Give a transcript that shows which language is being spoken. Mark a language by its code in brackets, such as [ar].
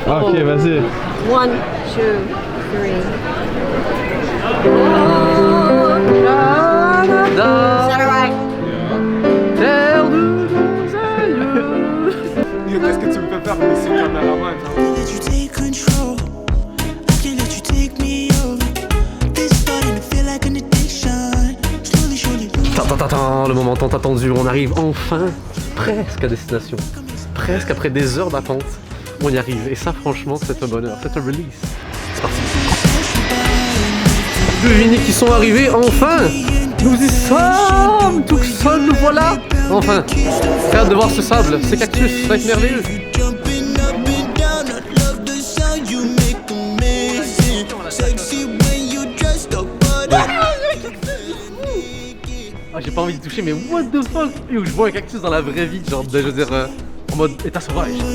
[fr] Ok, vas-y. 1, 2, 3. Terre de nos aïeux. Qu'est-ce que tu me fais faire, monsieur caméraman? [en] Let you take control. I can't let you take me over. This starting to feel like an addiction. Slowly, surely lose. [fr] Le moment tant attendu, on arrive enfin presque à destination. Presque après des heures d'attente, on y arrive. Et ça franchement c'est un bonheur, c'est un release. C'est parti. Devinez qui sont arrivés enfin. Nous y sommes, tout seul nous voilà. Enfin, j'ai hâte de voir ce sable, ces cactus, ça va être merveilleux. [en] Jumping up and down. I love the sound you make amazing. Sexy when you dressed up, but [fr] Ah, j'ai pas envie de toucher, mais [en] what the fuck? [fr] Yo, je vois un cactus dans la vraie vie, genre, je veux dire, en mode état sauvage.